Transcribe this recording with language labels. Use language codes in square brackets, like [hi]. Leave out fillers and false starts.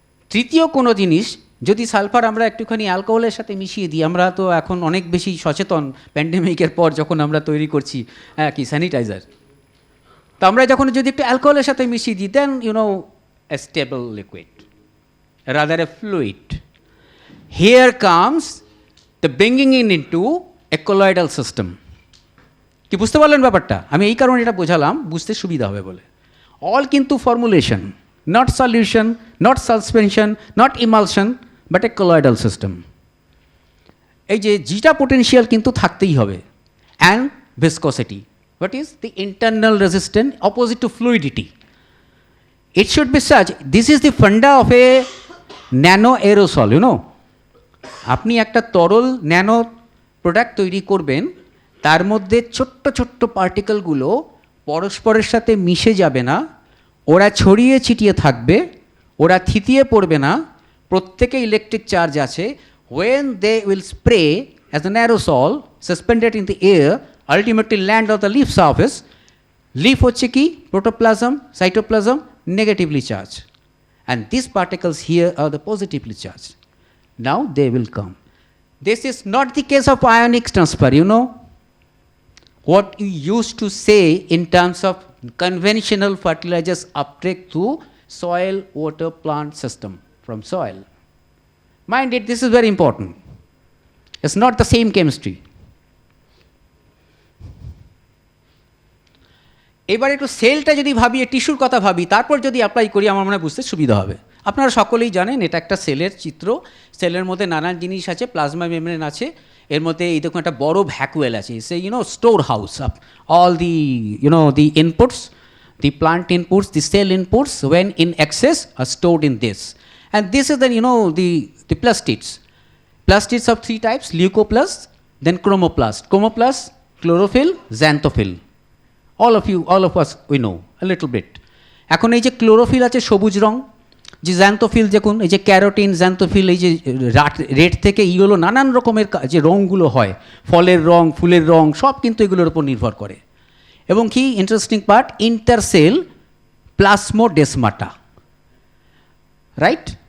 [bn] তৃতীয় কোনো জিনিস, যদি সালফার আমরা একটুখানি অ্যালকোহলের সাথে মিশিয়ে দিই, আমরা তো এখন অনেক বেশি সচেতন প্যান্ডেমিকের পর, যখন আমরা তৈরি করছি কি স্যানিটাইজার, তো আমরা যখন যদি একটু অ্যালকোহলের সাথে মিশিয়ে দিই, [en] Then a stable liquid, rather a fluid. Here comes the bringing into a colloidal system. [bn] কি বুঝতে পারলেন ব্যাপারটা? আমি এই কারণে এটা বোঝালাম, বুঝতে সুবিধা হবে বলে। [en] All কিন্তু formulation, not solution, not suspension, not emulsion, but a colloidal system. [bn] এই যে জিটা পোটেনশিয়াল কিন্তু থাকতেই হবে, [en] And viscosity, what is the internal resistance opposite to fluidity. It should be such, this is the funda of a nano aerosol. [bn] আপনি একটা তরল nano product তৈরি করবেন, তার মধ্যে ছোট্ট ছোট্ট পার্টিকেলগুলো পরস্পরের সাথে মিশে যাবে না, ওরা ছড়িয়ে ছিটিয়ে থাকবে, ওরা থিতিয়ে পড়বে না, প্রত্যেকে ইলেকট্রিক চার্জ আছে। [en] When they will spray as an aerosol suspended in the air ultimately land on the leaf surface. Leaf [bn] হচ্ছে কি [en] protoplasm, cytoplasm negatively charged, and these particles here are the positively charged. Now they will come. This is not the case of ionic transfer, you know. What you used to say in terms of conventional fertilizers uptake through soil, water, plant system from soil. Mind it, this is very important. It's not the same chemistry. [bn] এবার একটু সেলটা যদি ভাবি, টিস্যুর কথা ভাবি, তারপর যদি অ্যাপ্লাই করি আমার মনে হয় বুঝতে সুবিধা হবে। আপনারা সকলেই জানেন এটা একটা সেলের চিত্র। সেলের মধ্যে নানান জিনিস আছে, প্লাজমা মেমব্রেন আছে, এর মধ্যে এই দেখুন একটা বড় ভ্যাকুয়েল আছে, সে [en] Store house of all the the inputs, the plant inputs, the cell inputs when in excess are stored in this. And this is then the plastids. Plastids of three types, leucoplast, then chromoplast. Chromoplast, chlorophyll, xanthophyll. All of us we know a little bit. [bn] এখন এই যে chlorophyll আছে সবুজ রং, যে xanthophyll দেখুন, এই যে carotene, xanthophyll, এই যে রেড থেকে ইয়েলো নানান রকমের যে রঙগুলো হয়, ফলের রং, ফুলের রং, সব কিন্তু এগুলোর উপর নির্ভর করে। এবং কি ইন্টারেস্টিং পার্ট, ইন্টারসেল প্লাসমোডেসমাটা, রাইট?